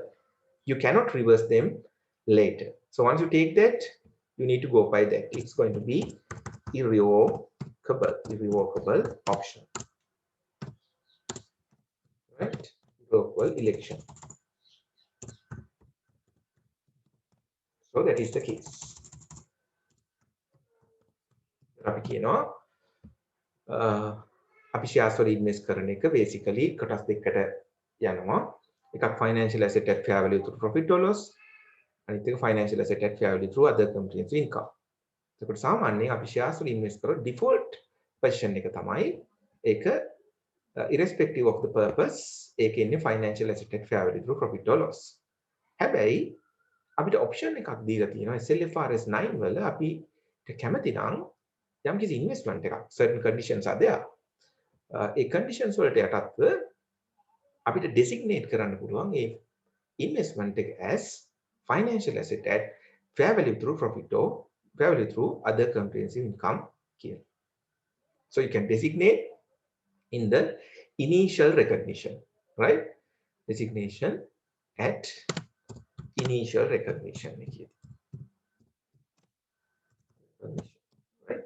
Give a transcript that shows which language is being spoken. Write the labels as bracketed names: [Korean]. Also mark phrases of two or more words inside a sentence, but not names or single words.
[English] You cannot reverse them later. So once you take that, you need to go by that. It's going to be irrevocable option, right? Irrevocable election. So that is the case. [Sinhala] අපි කියනවා අපි shares වල invest කරන එක basically කොටස් දෙකකට යනවා. [English] එකක් financial asset at fair value through profit or loss, අනිත් එක financial asset at fair value through other comprehensive income. [Sinhala] සාමාන්‍යයෙන් අපි [English] shares වල invest කරොත් default position [Sinhala] එක තමයි ඒක [English] irrespective of the purpose [Sinhala] ඒක ඉන්නේ [English] financial asset at fair value through profit or loss. [Sinhala] හැබැයි අපිට option එකක් දීලා තියෙනවා SLFRS 9 වල අපිට කැමති නම් යම්කිසි investment එකක් [English] certain conditions are there. ඒ conditions [Sinhala] වලට යටත්ව අපිට [English] designate [Sinhala] කරන්න පුළුවන් ඒ [English] investment එක as financial asset at fair value through profit or fair value through other comprehensive income කියලා. So you can designate in the initial recognition, right? Designation at initial recognition, right?